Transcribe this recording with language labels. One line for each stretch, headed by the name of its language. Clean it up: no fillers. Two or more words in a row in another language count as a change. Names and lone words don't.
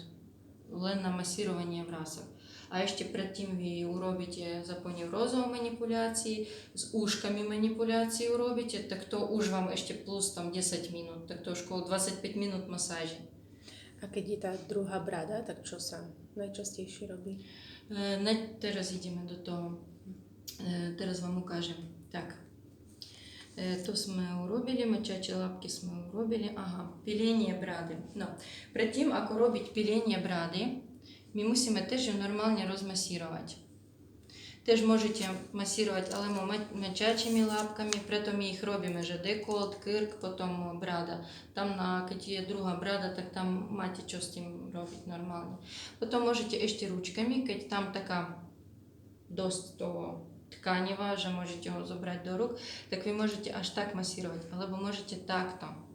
Slovak: Len na masírovanie vrások. A ešte predtým vy urobíte zaponeurózové manipulácie, s úškami manipulácie urobíte, tak to už vám ešte plus tam 10 minút, tak to už okolo 25 minút masáže. A keď je tá druhá brada, tak čo sa najčastejšie robí? Teraz ideme do toho. Teraz vám ukážem. Tak. To sme urobili,
Ukrainian: мочачі лапки
Slovak: sme urobili.
Ukrainian: Пілення бради. Перед тим,
Slovak: ako robiť
Ukrainian: пілення бради,
Slovak: my musíme
Ukrainian: теж нормально
Slovak: rozmasírovať.
Ukrainian: Теж можете масírovať alebo мочачими лапками,
Slovak: preto my ich robíme, že dekolt, krk, potom brada. Tam, keď je druhá brada, tak tam máte čo s tým robiť normálne. Potom môžete ešte ručkami, keď tam taká dosť toho tkaniva, že môžete ho zobrať do rúk, tak vy môžete až tak masírovať, alebo môžete takto.